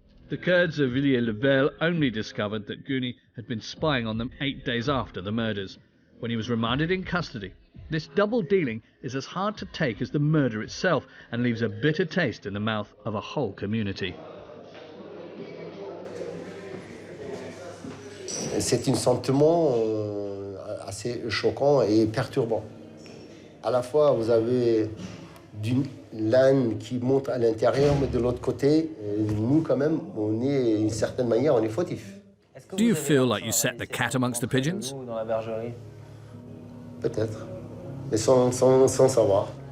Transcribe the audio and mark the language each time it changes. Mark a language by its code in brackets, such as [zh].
[en] The Kurds of Villiers-le-Bel only discovered that Guney had been spying on them 8 days after the murders, when he was remanded in custody. This double dealing is as hard to take as the murder itself and leaves a bitter taste in the mouth of a whole community. [fr] C'est un sentiment assez choquant et perturbant. À la fois, vous avez d'une l'âne qui monte à l'intérieur, mais de l'autre côté, nous, quand même, on est, d'une certaine manière, on est fautif. [en] Do you feel like you set the cat amongst the pigeons? [fr] Peut-être, mais sans savoir.